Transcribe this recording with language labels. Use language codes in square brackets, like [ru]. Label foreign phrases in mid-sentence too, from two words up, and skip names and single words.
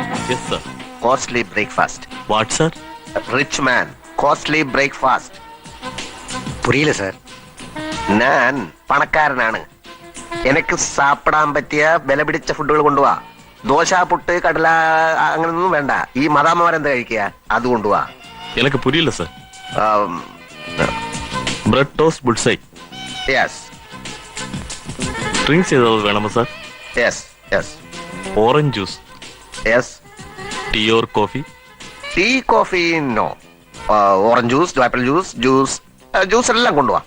[en] Yes, sir. Costly breakfast. What, sir? Rich man. Costly breakfast. [ml] പുരിയില്ല സാർ. ഞാൻ പണക്കാരനാണ്. എനിക്ക് സാപ്പിടാൻ പറ്റിയ വില പിടിച്ച ഫുഡുകൾ കൊണ്ടുപോവാ. ദോശ, പുട്ട്, കടല അങ്ങനൊന്നും വേണ്ട. ഈ മദാമ്മമാരെന്താ കഴിക്കുക, അത് കൊണ്ടുപോവാ. [ta] எனக்கு புரியல சார். [en] bread toast bullseye. യെസ് [ta] ட்ரிங்க்ஸ் ஏதாவது வேணுமா சார்? [en] yes yes orange juice. യെസ്. tea or coffee? tea, coffee no. orange juice, apple juice, juice [ml] എല്ലാം കൊണ്ടുപോവാ.